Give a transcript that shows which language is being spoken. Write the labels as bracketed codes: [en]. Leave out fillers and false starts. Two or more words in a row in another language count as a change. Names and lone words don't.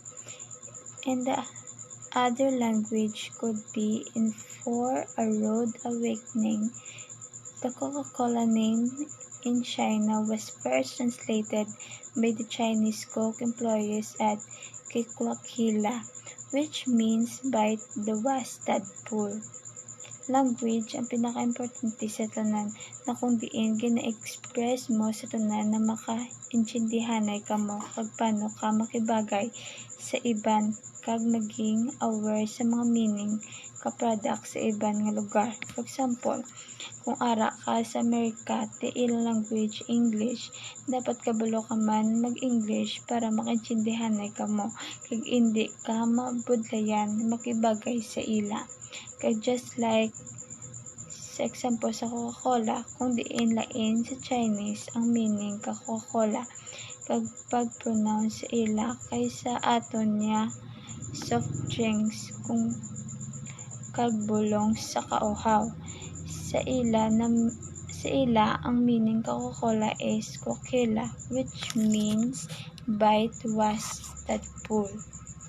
[en] In the other language could be in for a rude awakening. The Coca-Cola name in China was first translated by the Chinese Coke employees at Kikwakila, which means bite the was tadpole. [hil] Language ang pinaka-importante sa tanan na kung diin gina-express mo sa tanan na maka-intindihanay ka mo kag paano ka makibagay sa iban kag maging aware sa mga meaning ka product sa iban nga lugar. [en] For example, [hil] kung ara ka sa Amerika, the ilang language English, dapat kabalo ka man mag-English para makaintindihanay ka mo kag hindi ka mabudlayan makibagay sa ila. Kag [en] just like [hil] sa example sa Coca-Cola, kung diin lain sa Chinese ang meaning ka Coca-Cola kag pag-pronounce sa ila kaysa aton niya [en] soft drinks [hil] kung kagbulong sa kauhaw. Sa ila ang meaning ka Coca-Cola is Coquila, [en] which means bite was tadpole.